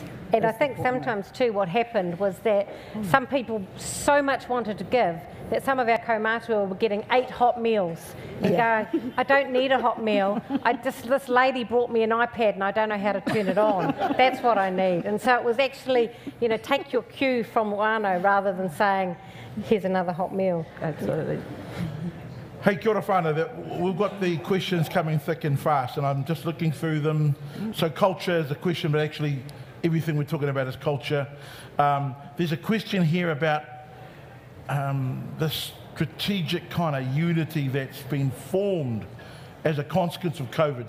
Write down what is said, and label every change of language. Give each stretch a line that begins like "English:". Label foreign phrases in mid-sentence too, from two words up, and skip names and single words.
English: And I think sometimes too what happened was that some people so much wanted to give that some of our kaumātua were getting 8 hot meals and going, I don't need a hot meal, this lady brought me an iPad and I don't know how to turn it on, that's what I need. And so it was actually, you know, take your cue from Whānau rather than saying, here's another hot meal. Absolutely.
Māori: Hey, kia ora whānau,
English: we've got the questions coming thick and fast, and I'm just looking through them. So culture is a question, but actually everything we're talking about is culture. There's a question here about this strategic kind of unity that's been formed as a consequence of COVID.